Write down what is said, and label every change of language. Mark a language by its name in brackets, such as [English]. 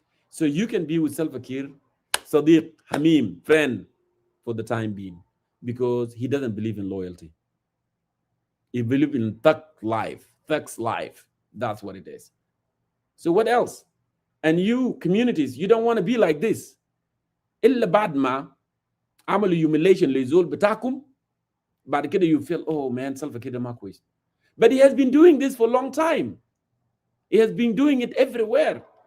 [English] So you can be with Salva Kiir, Sadiq, Hamim, friend for the time being, because he doesn't believe in loyalty. He believes in thug's life. That's what it is. So what else? And you communities, you don't want to be like this. [Arabic] إلا بعد ما عملوا humiliation لزول بتاعكم, بعد كده [English] you feel, oh man, [Arabic] Salva Kiir ما كويس. [English] But he has been doing this for a long time. He has been doing it everywhere.